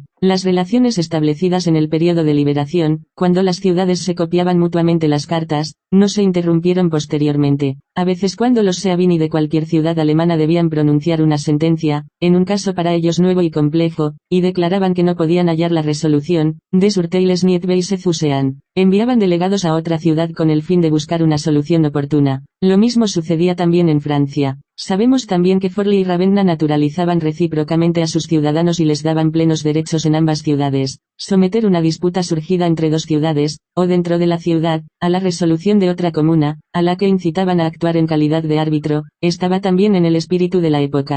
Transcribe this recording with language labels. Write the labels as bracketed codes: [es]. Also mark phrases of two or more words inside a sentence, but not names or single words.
[es] Las relaciones establecidas en el periodo de liberación, cuando las ciudades se copiaban mutuamente las cartas, no se interrumpieron posteriormente. A veces cuando los Seabini de cualquier ciudad alemana debían pronunciar una sentencia, en un caso para ellos nuevo y complejo, y declaraban que no podían hallar la resolución, [de] des Urteiles niet Weise zu sein, [es] enviaban delegados a otra ciudad con el fin de buscar una solución oportuna. Lo mismo sucedía también en Francia. Sabemos también que Forli y Ravenna naturalizaban recíprocamente a sus ciudadanos y les daban plenos derechos en ambas ciudades. Someter una disputa surgida entre dos ciudades, o dentro de la ciudad, a la resolución de otra comuna, a la que incitaban a actuar en calidad de árbitro, estaba también en el espíritu de la época.